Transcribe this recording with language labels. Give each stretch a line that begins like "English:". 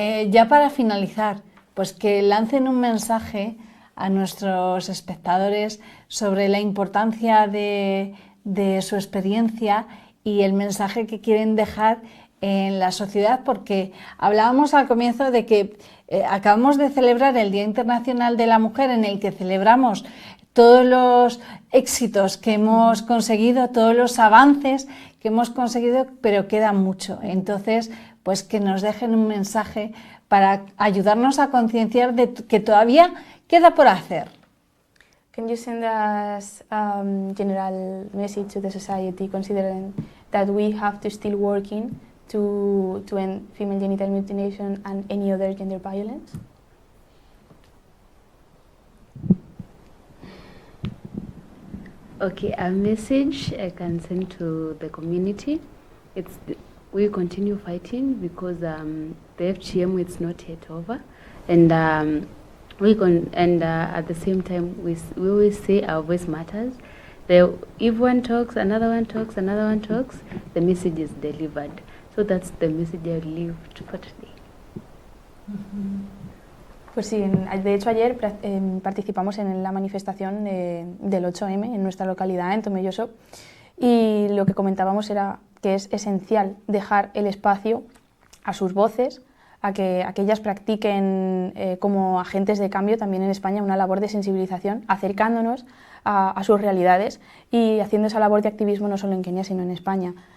Spanish: Ya para finalizar, pues que lancen un mensaje a nuestros espectadores sobre la importancia de su experiencia y el mensaje que quieren dejar en la sociedad, porque hablábamos al comienzo de que acabamos de celebrar el Día Internacional de la Mujer, en el que celebramos todos los éxitos que hemos conseguido, todos los avances que hemos conseguido, pero queda mucho. Entonces, pues que nos dejen un mensaje para ayudarnos a concienciar de que todavía queda por hacer.
English: Can you send us general message to the society, considering that we have to still working to end female genital mutilation and any other gender violence? Okay, a message I can send to the community. We continue fighting because the FGM is not yet over, and at the same time we always say our voice matters. If one talks, another one talks, another one talks, the message is delivered. So that's the message I leave for today.
Spanish: Pues sí, de hecho ayer participamos en la manifestación del 8M en nuestra localidad, en Tomelloso, y lo que comentábamos era que es esencial dejar el espacio a sus voces, a que ellas practiquen como agentes de cambio también en España una labor de sensibilización, acercándonos a sus realidades y haciendo esa labor de activismo no solo en Kenia sino en España.